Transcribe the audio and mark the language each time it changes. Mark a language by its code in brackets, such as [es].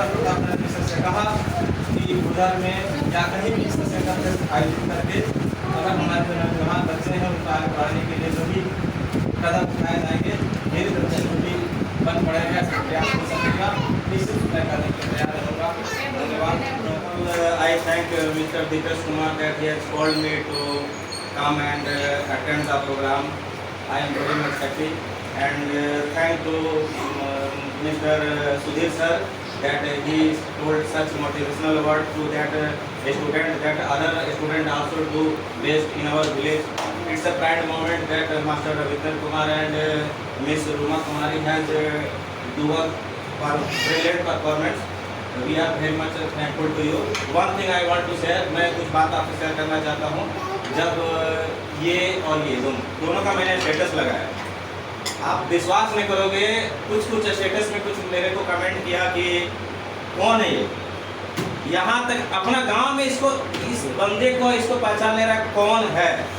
[hi] और आपने मिनिस्टर से कहा कि उधर में या कहीं भी इस तरह का आयोजित करके अगर हमारे जहाँ बच्चे हैं उनको आगे बढ़ाने के लिए जो भी कदम उठाए जाएंगे, मेरी तरफ से जो भी बन पड़ेगा, ऐसा प्रयास हो सकेगा, निश्चित तय करने के लिए तैयार रहूँगा। धन्यवाद। [en] I thank Mr. Dipesh Kumar that he has called me to come and attend the program. I am very much happy, and thank to Mr. Sudhir sir that he told such motivational word to that student, that other student also do best in our village. It's a pride moment that Master Ravindra Kumar and Miss Ruma Kumari has do a brilliant performance. We are very much thankful to you. One thing I want to share, [hi] मैं कुछ बात आपसे share करना चाहता हूँ। जब ये और ये दोनों का मैंने स्टेटस लगाया, आप विश्वास नहीं करोगे, कुछ स्टेटस में कुछ मेरे को कमेंट किया कि कौन है ये, यहाँ तक अपना गांव में इसको, इस बंदे को, इसको पहचान ले रहा है कौन है।